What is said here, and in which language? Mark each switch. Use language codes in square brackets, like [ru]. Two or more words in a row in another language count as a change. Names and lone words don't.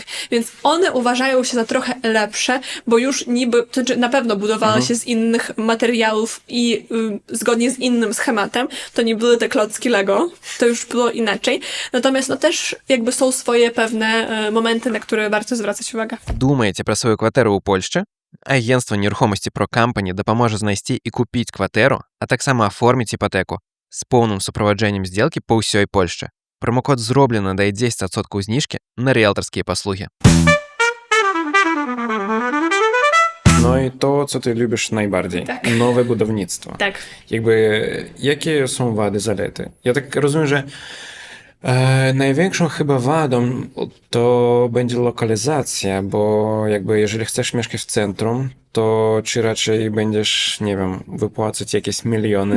[pl] Więc one uważają się za trochę lepsze, bo już niby, to znaczy na pewno budowały się z innych materiałów i zgodnie z innym schematem, to nie były te klocki Lego, to już było inaczej. Natomiast no też jakby są swoje pewne momenty, na które warto zwracać uwagę. [be] Думаете про свою кватэру ў Польшчы? Агентство нерухомасці Pro Company дапаможа знайсці і купіць кватэру, а таксама аформіць іпотэку з поўным суправаджэннем здзелкі па ўсёй Польшчы. Промокод «Зроблено» дае 10% зніжкі на ріэлтарскія паслугі. [pl] No i to, co ty lubisz najbardziej. Tak. Nowe budownictwo. Tak. Jakby, jakie są wady, zalety? Ja tak rozumiem, że Największą chyba wadą to będzie lokalizacja, bo jakby jeżeli chcesz mieszkać w centrum, to czy raczej będziesz, nie wiem, wypłacać jakieś miliony